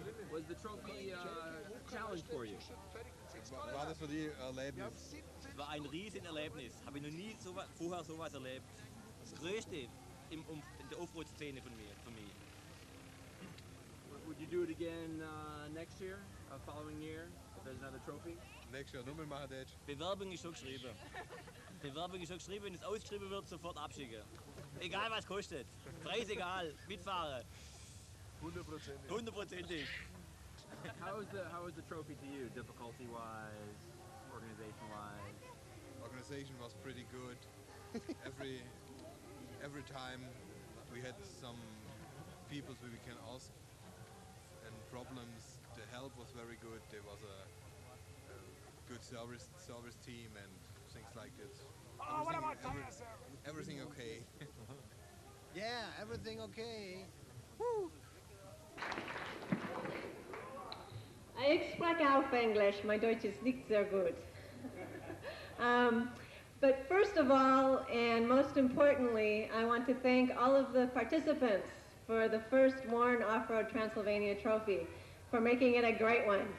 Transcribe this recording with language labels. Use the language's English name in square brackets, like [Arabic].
[English] Was the trophy challenge for you? [German] War das für die Erlebnis? Es war ein Riesenerlebnis. Habe ich noch nie vorher sowas erlebt. Das Größte in der Offroad-Szene für mich. [English] Would you do it again next year, following year, if there's another trophy? [German] Nächstes Jahr nochmal machen, Dad. Bewerbung ist schon geschrieben. Wenn es ausgeschrieben wird, sofort abschicken. Egal was kostet. Preis egal. Mitfahren. 100%. [English] How is the trophy to you, difficulty-wise, organization-wise? Organization was pretty good. Every time we had some people we can ask and problems. The help was very good. There was a good service team and things like that. Everything okay. Yeah, everything okay. Woo! [German] Ich spreche auf Englisch. My Deutsch ist nicht sehr gut. [English] But first of all, and most importantly, I want to thank all of the participants for the first Warren Off-Road Transylvania Trophy, for making it a great one.